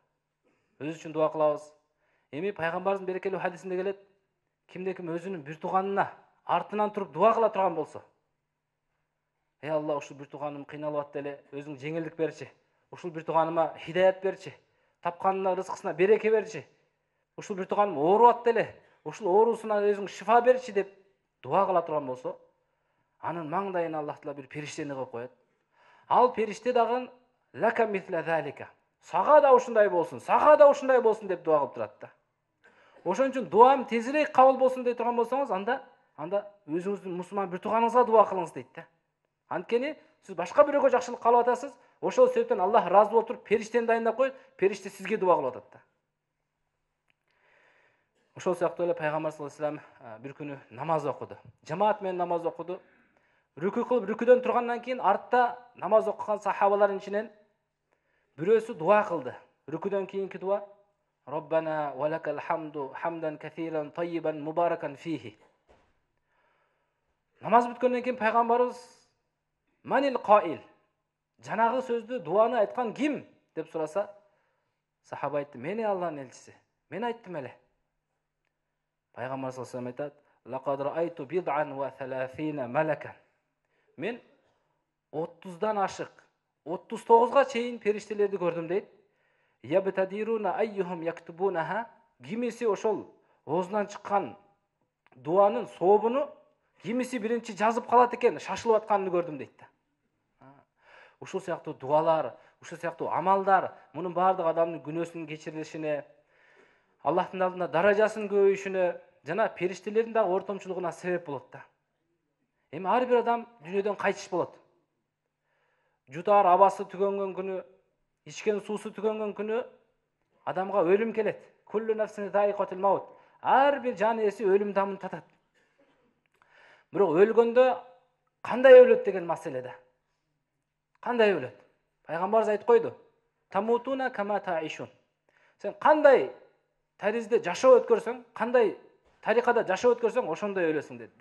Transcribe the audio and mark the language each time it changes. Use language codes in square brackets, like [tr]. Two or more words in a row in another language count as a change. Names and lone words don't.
[ky] Өзүбүз үчүн дуа кылабыз. Эми пайгамбарыбыздын берекелүү хадисинде келет, кимде ким өзүнүн бир тууганына артынан туруп дуа кыла турган болсо, ey Алла, ушул бир тууганым кыйналып атты эле, өзүң жеңилдик берчи. Ушул бир тууганыма хидаят берчи. Тапканына, рызкысына береке берчи. Ушул бир тууганым ооруп атты эле, ушул оорусуна өзүң шифа берчи деп дуа кыла турган болсо, анын маңдайына Аллах Таала бир периштени коюп коет. Ал периште дагы [ar] لك مثل ذلك. [ky] Сага да ушундай болсун, сага да ушундай болсун деп дуа кылып турат да. Ошон үчүн дуам тезирээк кабыл болсун дей турган болсоңуз, анда өзүңүздүн мусулман бир тууганыңызга дуа кылыңыз дейт да. Анткени сиз башка бирөөгө жакшылык каалап атасыз, ошол себептен Аллах ыраазы болуп туруп периштени дайындап коюп, периште сизге дуа кылып атат да. Ошол сыяктуу эле пайгамбар [ar] صلى الله عليه وسلم [ky] бир күнү намаз окуду. Жамаат менен намаз окуду. Рүкү кылып, рүкүдөн тургандан кийин артта намаз окуган сахабалардын ичинен бирөөсү дуа кылды. Рүкүдөн кийинки дуа: [ar] ربنا ولك الحمد حمدا كثيرا طيبا مباركا فيه. [ky] Намаз бүткөндөн кийин пайгамбарыбыз [ar] من القائل, [ky] жанагы сөздү, дуаны айткан ким деп сураса, сахаба айтты: мен Аллахтын элчиси. Мен айттым эле. Пайгамбар [ar] صلى الله عليه وسلم [ky] айтат: [ar] لقد رأيت بضعا و30 ملكا. [ky] Мен 30дан ашык, 39га чейин периштелерди көрдүм дейт. [ar] يبتدرون أيهم يكتبونها. [ky] Кимиси ошол оозунан чыккан дуанын сообуну кимиси биринчи жазып калат экен, шашылып атканын көрдүм дейт. Ушул сыяктуу дуалар, ушул сыяктуу амалдар мунун баардык адамдын күнөөсүнүн кечирилишине, Аллахтын алдында даражасынын көбөйүшүнө жана периштелердин дагы ортомчулугуна себеп болот да. Эми ар бир адам дүйнөдөн кайтыш болот. Жутаар абасы түгөнгөн күнү, ичкен суусу түгөнгөн күнү адамга өлүм келет. [ar] كل نفس ذائقة الموت. [ky] Ар бир жан ээси өлүм дамын татат. Бирок өлгөндө кандай өлөт деген маселе да. Кандай өлөт? Пайгамбарыбыз айтып койду: [ar] تموتون كما تعيشون. [ky] Сен кандай таризде жашоо өткөрсөң, кандай тарикада жашоо өткөрсөң, ошондой өлөсүң деди.